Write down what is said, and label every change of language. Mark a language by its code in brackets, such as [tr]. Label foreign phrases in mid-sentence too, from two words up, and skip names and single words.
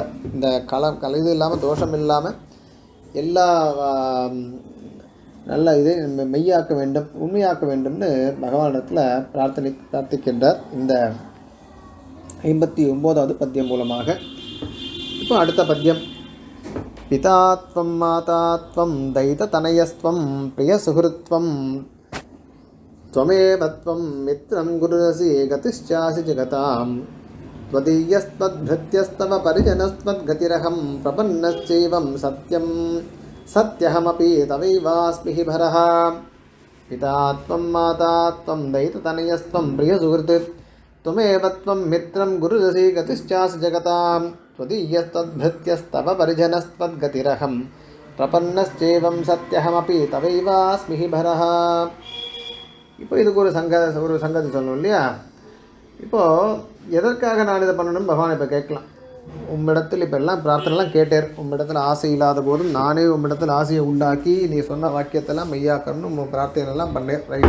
[ta] இந்த இது இல்லாமல் தோஷம் இல்லாமல் எல்லா நல்ல இதை மெய்யாக்க வேண்டும், உண்மையாக்க வேண்டும்னு பகவானிடத்தில் பிரார்த்திக்கின்றார் இந்த 59வது பத்தியம் மூலமாக. இப்போ அடுத்த பத்தியம் [sa] पितात्वं मातात्वं दैततनयस्त्वं प्रियसुहृत्वं त्वमेवत्वं मित्रं गुरुरसि गतिश्चासि जगतां त्वदीयस्त्वद्भृत्यस्तव परिजनस्त्वद्गतिरहं प्रपन्नश्चैवं सत्यं सत्यहमपि तवैवास्मि हि भरः पिता त्वं माता त्वं दैततनयस्त्वं प्रियसुहृत् त्वमेवत्वं मित्रं गुरुरसि गतिश्चासि जगतां त्वदीयस्त्वद्भृत्यस्तव परिजनस्त्वद्गतिरहं प्रपन्नश्चैवं सत्यहमपि तवैवास्मि हि भरः. [ta] இப்போ இதுக்கு ஒரு சங்கதி சொல்லணும் இல்லையா? இப்போது எதற்காக நான் இதை பண்ணணும்னு பகவான் இப்போ கேட்கலாம். உம்மிடத்தில் இப்போ எல்லாம் பிரார்த்தனைலாம் கேட்டார். உம்மிடத்தில் ஆசை இல்லாத போதும் நானே உம்மிடத்தில் ஆசையை உண்டாக்கி நீ சொன்ன வாக்கியத்தெல்லாம் மெய்யாக்கணும்னு உங்கள் பிரார்த்தனைலாம் பண்ணேன், ரைட்டு.